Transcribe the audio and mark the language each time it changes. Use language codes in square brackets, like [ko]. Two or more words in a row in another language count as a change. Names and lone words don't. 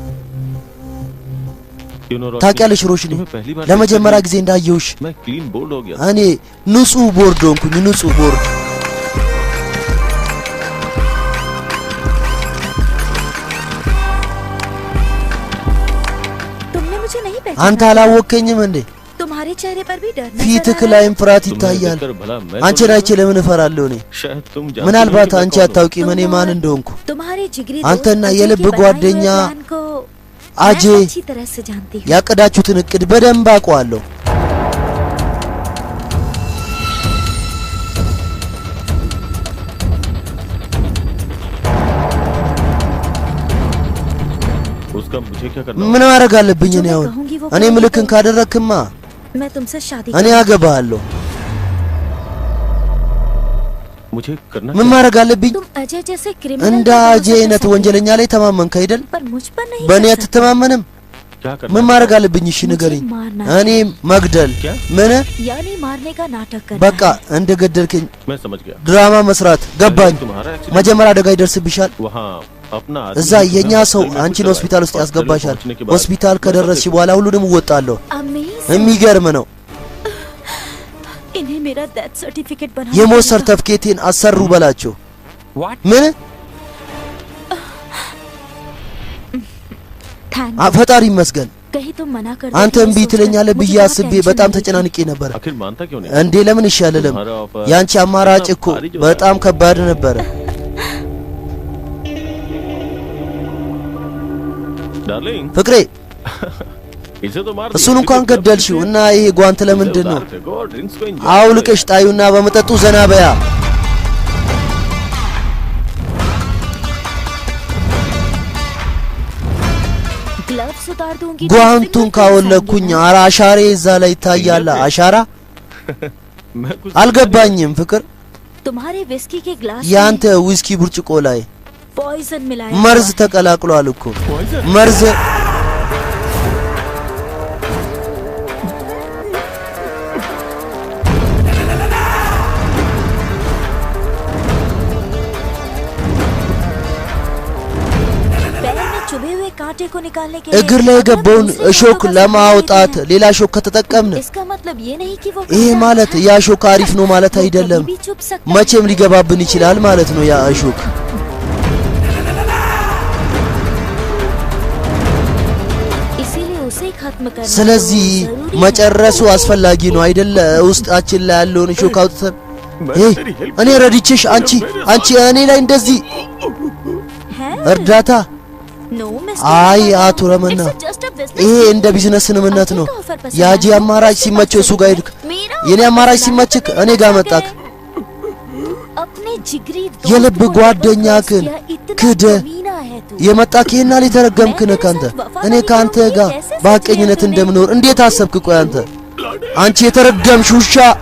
[am] ታውቂያለሽ ሮሽኒ ለመጀመሪያ ጊዜ እንዳየሁሽ እኔ ንጹህ ቦርድ ሆንኩኝ ንጹህ ቦርድ አንተ አላወቀኝም እንዴ [hi] तुम्हारे चेहरे पर भी डर [am] ፊትህ ላይም ፍርሃት ይታያል አንቺን አይቼ ለምን እፈራለሁ እኔ ምናልባት አንቺ አታውቂም እኔ ማን እንደሆንኩ አንተና የልብ ጓደኛ አጄ ያቀዳችሁትን እቅድ በደንብ አውቀዋለሁ [hi] उसका मुझे क्या करना [am] ምን ማድረግ አለብኝ እኔ አሁን እኔ ምልክን ካደረክማ [hi] मैं तुमसे शादी [am] እኔ አገባለሁ [hi] मुझे करना [am] ምን ማድረግ አለብኝ [hi] तुम अजय जैसे क्रिमिनल [am] እንደ አጄ አይነት ወንጀለኛ ላይ ተማመንክ አይደል [hi] पर मुझ पर नहीं [am] በእኔ አትተማመንም [hi] क्या करना [am] ምን ማድረግ አለብኝ እሺ ንገረኝ እኔ መግደል ምን [hi] यानी मारने का नाटक करना [am] በቃ እንደገደልከኝ [hi] मैं समझ गया [am] ድራማ መስራት ገባኝ መጀመሪያ አደጋ ይደርስብሻል [hi] वहां अपना [am] እዛ የኛ ሰው አንቺን ሆስፒታል ውስጥ ያስገባሻል ሆስፒታል ከደረስሽ በኋላ ሁሉንም ወጣለሁ የሚገርም ነው [hi] इन्हें मेरा [en] death certificate [hi] बना [am] የሞት ሰርተፍኬቴን አሰሩ በላቸው ምን ፈጣሪ ይመስገን [hi] कहीं तुम मना कर [am] አንተ እምቢ ትለኛለህ ብዬ አስቤ በጣም ተጨናንቄ ነበር [hi] आखिर मानता क्यों नहीं [am] እንዴ ለምን ይሻለለም ያንቺ አማራጭ እኮ በጣም ከባድ ነበር [hi] डार्लिंग [am] ፍቅሬ [hi] इसे तो मार [am] እሱን እንኳን ገደልሽው እና ይሄ ጓንት ለምንድን ነው አውልቀሽ ጣዩና በመጠጡ ዘና በያ [hi] ग्लव्स उतार दूंगी [am] ጓንቱን ካወለኩኝ አሻሬ እዛ ላይ ይታያል አሻራ አልገባኝም ፍቅር [hi] तुम्हारे विस्की के ग्लास [am] ያንተ ዊስኪ ብርጭቆ ላይ [hi] पॉइजन मिलाया [am] መርዝ ተቀላቅሏል እኮ መርዝ [hi] कांटे को निकालने के [am] እግር ላይ የገባውን እሾክ ለማውጣት ሌላ እሾክ ከተጠቀምን [hi] इसका मतलब ये नहीं कि वो [am] ይሄ ማለት ያ እሾክ አሪፍ ነው ማለት አይደለም መቼም ሊገባብን ይችላል ማለት ነው ያ እሾክ [hi] इसीलिए उसे खत्म करना [am] ስለዚህ መጨረሱ አስፈላጊ ነው አይደለ ውስጣችን ላይ ያለውን እሾክ አውጥተን እኔ ረድቼሽ አንቺ እኔ ላይ እንደዚህ እርዳታ አይ አቶ ረመና ይሄ እንደ ቢዝነስ ስምምነት ነው ያጂ አማራጭ ሲመቸው እሱ ጋር ሄድክ የኔ አማራጭ ሲመችክ እኔ ጋር መጣክ የልብ ጓደኛክን ክደ የመጣክ ይሄና ሊተረገምክ ነህ ካንተ እኔ ካንተ ጋር ባቀኝነት እንደምኖር እንዴት አሰብክ ቆይ አንቺ የተረገምሽ ውሻ